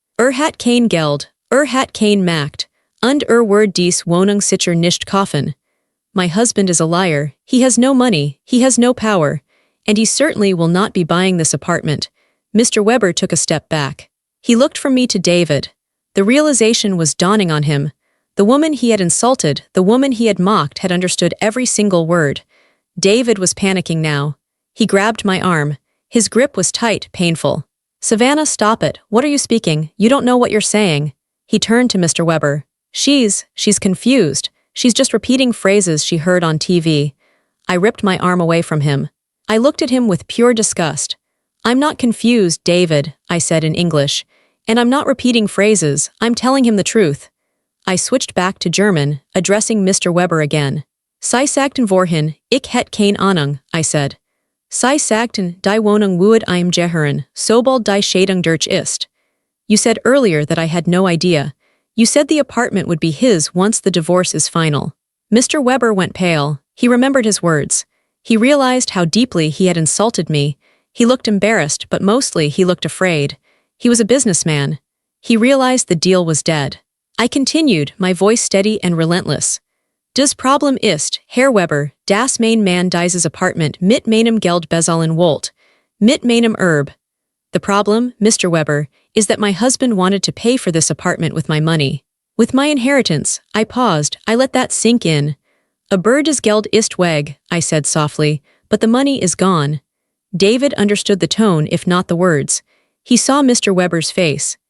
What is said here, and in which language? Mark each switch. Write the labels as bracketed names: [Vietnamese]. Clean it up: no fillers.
[German] Hat kein Geld, hat kein Macht, und wird dies Wohnung sicher nicht kaufen." [English] My husband is a liar. He has no money. He has no power. And he certainly will not be buying this apartment. Mr. Weber took a step back. He looked from me to David. The realization was dawning on him. The woman he had insulted, the woman he had mocked, had understood every single word. David was panicking now. He grabbed my arm. His grip was tight, painful. "Savannah, stop it. What are you speaking? You don't know what you're saying." He turned to Mr. Weber. She's confused. She's just repeating phrases she heard on TV." I ripped my arm away from him. I looked at him with pure disgust. "I'm not confused, David," I said in English. "And I'm not repeating phrases. I'm telling him the truth." I switched back to German, addressing Mr. Weber again. [German] "Sie sagten vorhin, ich hätte keine Ahnung," I said. "Sie sagten, die Wohnung würde ihm gehören, sobald die Scheidung durch ist." [English] You said earlier that I had no idea. You said the apartment would be his once the divorce is final. Mr. Weber went pale. He remembered his words. He realized how deeply he had insulted me. He looked embarrassed, but mostly he looked afraid. He was a businessman. He realized the deal was dead. I continued, my voice steady and relentless. [German] "Das Problem ist, Herr Weber, das mein Mann dieses Apartment mit meinem Geld bezahlen wollte. Mit meinem Erbe." [English] The problem, Mr. Weber, is that my husband wanted to pay for this apartment with my money. With my inheritance. I paused. I let that sink in. [German] "Aber das Geld ist weg," [English] I said softly, "but the money is gone." David understood the tone, if not the words. He saw Mr. Weber's face.